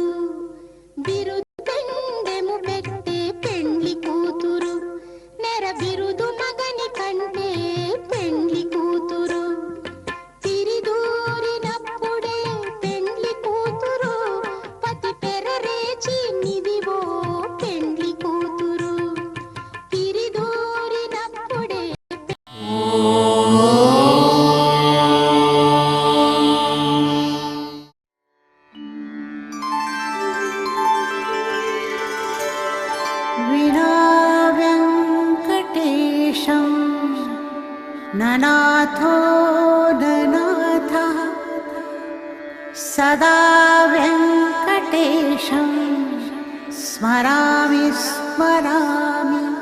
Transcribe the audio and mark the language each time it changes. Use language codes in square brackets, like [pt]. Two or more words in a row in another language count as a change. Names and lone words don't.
[te] బిరుదు పెండెము పెట్టే పెండ్లి కూతురు, నెర బిరుదు మగని కంటే పెండ్లి కూతురు. తిరిదూరినప్పుడే పెండ్లి కూతురు, పతి పెరరేచి నిదివో పెండ్లి కూతురు. తిరిదూరినప్పుడే [sa] विना वेङ्कटेशं ननाथो ननाथः सदा वेङ्कटेशं स्मरामि स्मरामि.